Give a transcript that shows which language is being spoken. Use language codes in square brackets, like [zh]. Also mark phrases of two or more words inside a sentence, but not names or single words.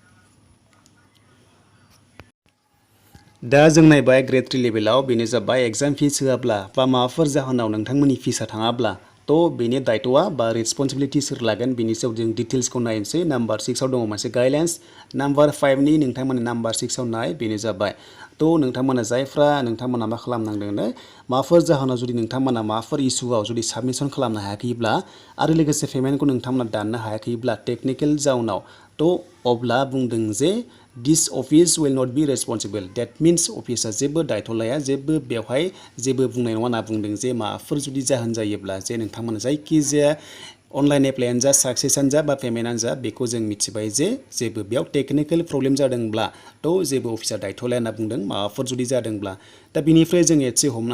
[brx] दा जों नायबाय ग्रेड 3 लेभेलाव बेनो जाबाय [en] exam fees [brx] होआब्ला बा माबाफोर जाहोनाव नोंथांमोननि फिसआ थाङाब्ला थ' बेनि दायथ'आ बा रेसपन्सिबिलिटि सोर लागोन बेनि सायाव जों डिटेल्सखौ नायनोसै नाम्बार 6 आव दङ मोनसे [en] guidelines number [brx] 5 नि नोंथांमोननि नाम्बार 6 आव नाय बेनो जाबाय थ' नोंथांमोना जायफ्रा नोंथांमोना मा खालामनांदोंनो माबाफोर जाहोनाव जुदि नोंथांमोना माबाफोर इसुआव जुदि साबमिसन खालामनो हायाखैब्ला आरो लोगोसे पेमेन्टखौ नोंथांमोना दाननो हायाखैब्ला टेकनिकेल जाउनाव थ' अब्ला बुंदों जे [en] this office will not be responsible that means [brx] अफिसा जेबो दायथ' लाया जेबो बेवहाय जेबो बुंनाय नङा होनना बुंदों जे माबाफोर जुदि जाहोन जायोब्ला जे नोंथांमोना जायखिजाया अनलाइन एप्लाइआनो जा साक्सेसआनो जा बा पेमेन्टआनो जा बेखौ जों मिथिबाय जे जेबो बेयाव [en] technical problem [brx] जादोंब्ला थ' जेबो अफिसा दायथ' लाया होनना बुंदों माबाफोर जुदि जादोंब्ला दा बिनिफ्राय जों एसे हमनो